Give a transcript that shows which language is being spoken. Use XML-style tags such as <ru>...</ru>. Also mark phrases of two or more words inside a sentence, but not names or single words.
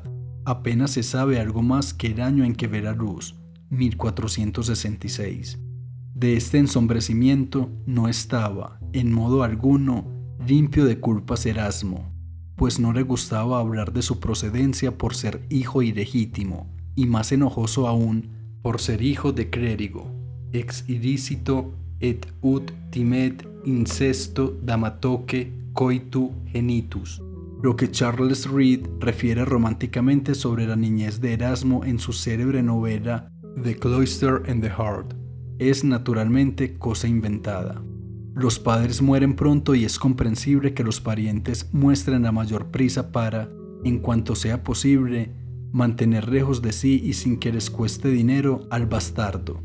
<es>Apenas se sabe algo más que el año en que ve la luz, 1466. De este ensombrecimiento no estaba, en modo alguno, limpio de culpas Erasmo, pues no le gustaba hablar de su procedencia por ser hijo ilegítimo, y más enojoso aún por ser hijo de clérigo,</es> <la>ex illicito et ut timet incesto damatoque coitu genitus,</la> <es>lo que Charles Reade refiere románticamente sobre la niñez de Erasmo en su célebre novela The Cloister and the Heart. Es naturalmente cosa inventada. Los padres mueren pronto y es comprensible que los parientes muestren la mayor prisa para, en cuanto sea posible, mantener lejos de sí y sin que les cueste dinero al bastardo.</es>